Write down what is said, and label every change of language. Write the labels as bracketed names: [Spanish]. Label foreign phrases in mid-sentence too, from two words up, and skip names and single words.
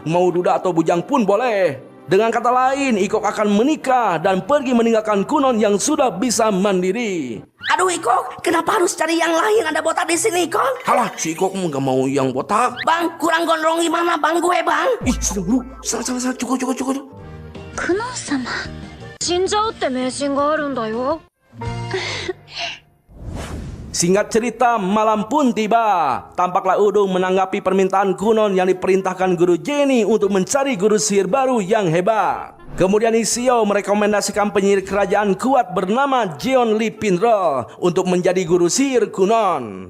[Indonesian] Mau duda atau bujang pun boleh. Dengan kata lain, Ikok akan menikah dan pergi meninggalkan Kunon yang sudah bisa mandiri. Aduh Ikok, kenapa harus cari yang lain? Ada botak di sini Ikok. Halah, si Ikok nggak mau yang botak. Bang, kurang gondrong gimana bang gue bang? Ih, sudah dulu. Salah, cukup. [Japanese] クノン様死んじゃうって迷信があるんだよ。 [Indonesian] Singkat cerita, malam pun tiba. Tampaklah Udung menanggapi permintaan Kunon yang diperintahkan guru Jenny untuk mencari guru sihir baru yang hebat. Kemudian Isio merekomendasikan penyihir kerajaan kuat bernama Jeon Lee Pinro untuk menjadi guru sihir Kunon.